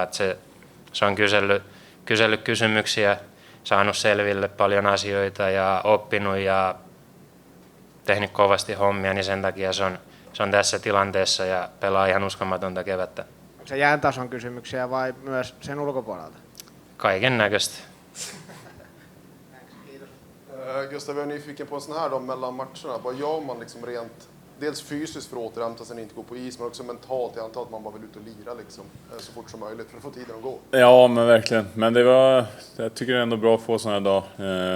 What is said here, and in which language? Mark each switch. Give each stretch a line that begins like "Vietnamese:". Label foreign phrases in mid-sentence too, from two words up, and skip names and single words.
Finnish: Että se on kysellyt kysymyksiä, saanut selville paljon asioita ja oppinut ja tehnyt kovasti hommia, niin sen takia se on tässä tilanteessa ja pelaa ihan uskomatonta kevättä. Se jään tason kysymyksiä vai myös sen ulkopuolelta? Kaiken näköistä.
Swedish: Gustav, jag är nyfiken på en sån här då mellan matcherna. Vad gör man liksom rent, dels fysiskt för att återhämta sig och inte gå på is, men också mentalt. Jag antar att man bara vill ut och lira liksom, så fort som möjligt för att få tiden att gå. Ja, men verkligen. Men jag tycker det är ändå bra att få såna här dagar.